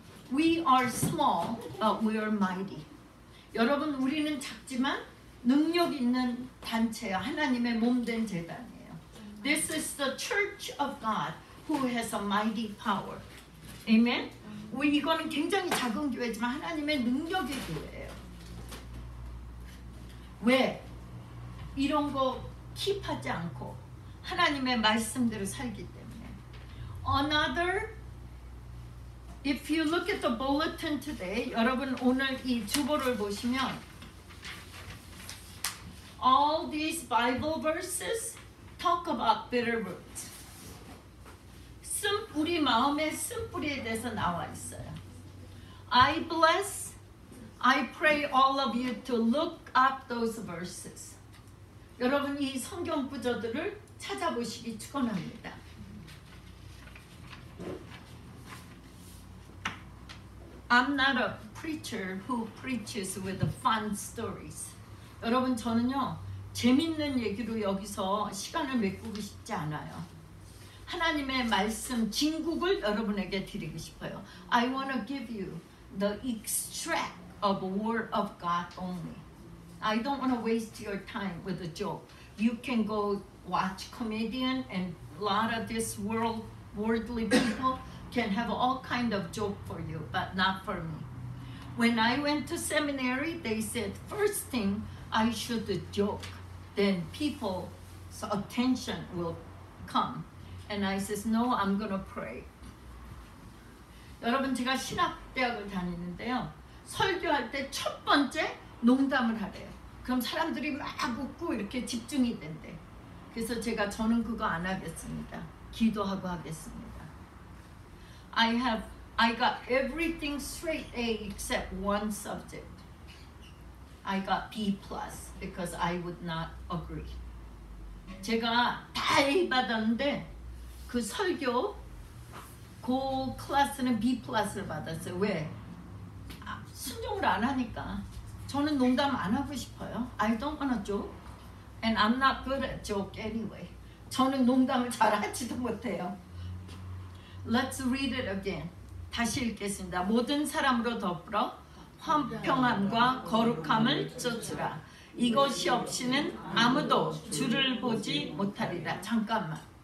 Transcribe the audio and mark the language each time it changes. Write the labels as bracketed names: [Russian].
[English] We are small, but we are mighty. [Korean] 여러분, 우리는 작지만 능력 있는 단체예요. 하나님의 몸된 재단이에요. [English] This is the church of God who has a mighty power. Amen? [Korean] 우리 이거는 굉장히 작은 교회지만 하나님의 능력의 교회예요. 왜? 이런 거 킵하지 않고 하나님의 말씀대로 살기 때문에. [English] Another, if you look at the bulletin today, [Korean] 여러분 오늘 이 주보를 보시면 [English] all these Bible verses talk about bitter roots. [Korean] 우리 마음의 쓴뿌리에 대해서 나와 있어요. [English] I bless, I pray all of you to look up those verses. [Korean] 여러분 이 성경 구절들을 찾아보시기 축원합니다. [English] I'm not a preacher who preaches with fun stories. [Korean] 여러분 저는요 재밌는 얘기로 여기서 시간을 메꾸고 싶지 않아요. 하나님의 말씀 진국을 여러분에게 드리고 싶어요. [English] I want to give you the extract of the word of God only. I don't want to waste your time with a joke. You can go watch comedian and a lot of this worldly people can have all kind of joke for you, but not for me. When I went to seminary, they said first thing I should joke, then people's attention will come. And I says, no, I'm gonna pray. [Korean] 여러분 제가 신학대학을 다니는데요. 설교할 때 첫 번째 농담을 하래요. 그럼 사람들이 막 웃고 이렇게 집중이 된대. 그래서 저는 그거 안 하겠습니다. 기도하고 하겠습니다. [English] I got everything straight A except one subject. I got B plus because I would not agree. [Korean] 제가 다 A 받았는데 그 설교 그 클래스는 B 플러스를 받았어요. 왜? 순종을 안 하니까. 저는 농담 안 하고 싶어요. [English] I don't wanna joke, and I'm not good at joke anyway. [Korean] 저는 농담을 잘 하지도 못해요. [English] Let's read it again. [Korean] 다시 읽겠습니다. 모든 사람으로 더불어 화평함과 거룩함을 쫓으라. 이것이 없이는 아무도 주를 보지 못하리라. 잠깐만.